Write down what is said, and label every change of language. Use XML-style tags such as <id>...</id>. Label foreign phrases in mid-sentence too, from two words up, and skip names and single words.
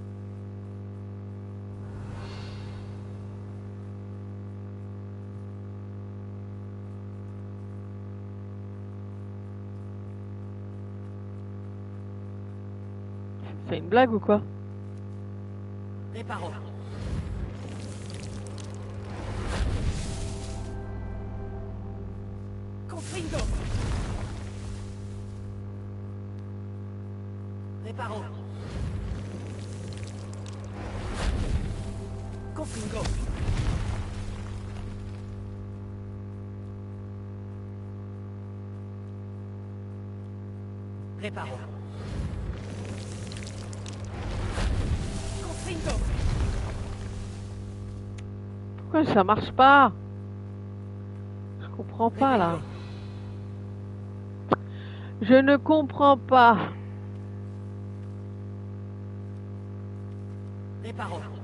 <fr>C'est une blague ou quoi? Réparo. Confringo. Réparo. Confringo. Réparo. Confringo. Pourquoi ça marche pas? Je comprends pas là. Je ne comprends pas. Réparo.</fr>